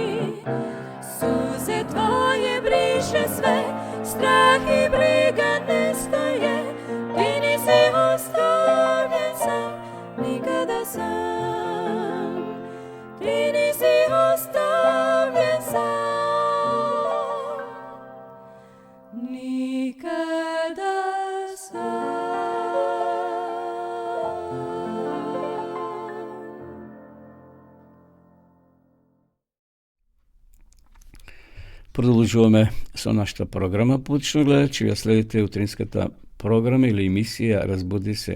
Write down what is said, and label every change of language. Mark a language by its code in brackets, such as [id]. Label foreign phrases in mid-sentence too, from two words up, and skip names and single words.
[sr] Suze tvoje briše sve, strah i briga nestaje, ti nisi ostavljen sam, nikada sam. Ti nisi ostavljen sam, nikada sam. [mk] Продолжуваме со нашата програма. Поточно гледачи, ја следите утринската програма или емисија Разбуди се.